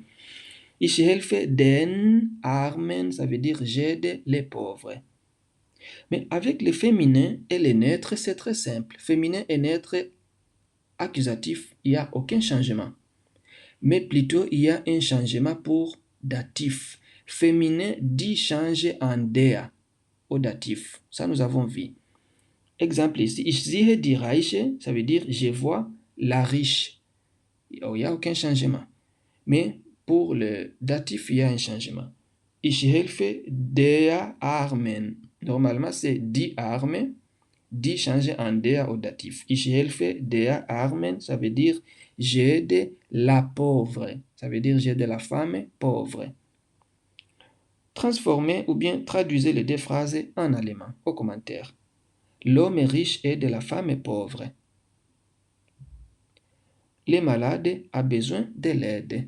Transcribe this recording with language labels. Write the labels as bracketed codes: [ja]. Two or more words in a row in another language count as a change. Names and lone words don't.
[de] Ich helfe den Armen, [fr] ça veut dire j'aide les pauvres. Mais avec les féminins et les neutres, c'est très simple. Féminin et neutre, accusatif, il n'y a aucun changement. Mais plutôt, il y a un changement pour datif. Féminin dit changer en der au datif. Ça, nous avons vu. Exemple ici, [de] ich sehe die Reiche, [fr] ça veut dire je vois la riche. Il n'y a aucun changement. Mais pour le datif, il y a un changement. [de] Ich helfe der Armen. [fr] Normalement, c'est [de] die Arme, [fr] die changé en der au datif. [de] Ich helfe der Armen, [fr] ça veut dire j'aide la pauvre. Ça veut dire j'aide la femme pauvre. Transformez ou bien traduisez les deux phrases en allemand au commentaire. L'homme riche aide la femme pauvre. Les malades a besoin de l'aide.